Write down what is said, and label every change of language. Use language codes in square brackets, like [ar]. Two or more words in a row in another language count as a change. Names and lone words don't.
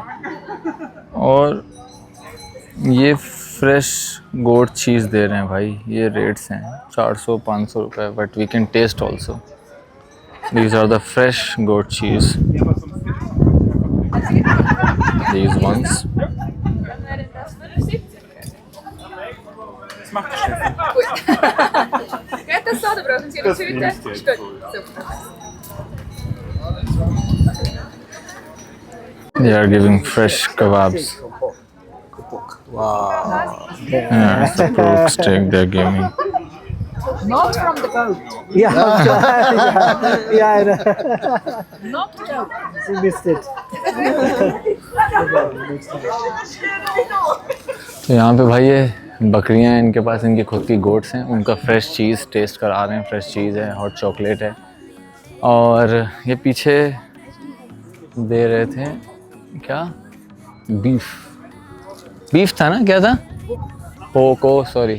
[hi] और ये [en] fresh goat cheese [hi] दे रहे हैं भाई। ये रेट्स हैं 400-500 रुपये, [en] but we can test also. These are the fresh goat cheese, these ones. [de] Das so, da brauchen Sie eine Tüte. Gut, super. [en] They are giving fresh kebabs. Wow. Yeah, it's the pork steak they're giving. Not from the boat. Yeah. Yeah. I know. Not goat. You missed it. [hi] तो यहाँ पे भाई ये बकरियाँ हैं, इनके पास इनकी खुद की गोट्स हैं, उनका [en] fresh cheese [hi] टेस्ट करा रहे हैं। [en] fresh cheese [hi] है, [en] hot chocolate [hi] है, और ये पीछे दे रहे थे क्या, बीफ था ना, क्या था, पोको, सॉरी।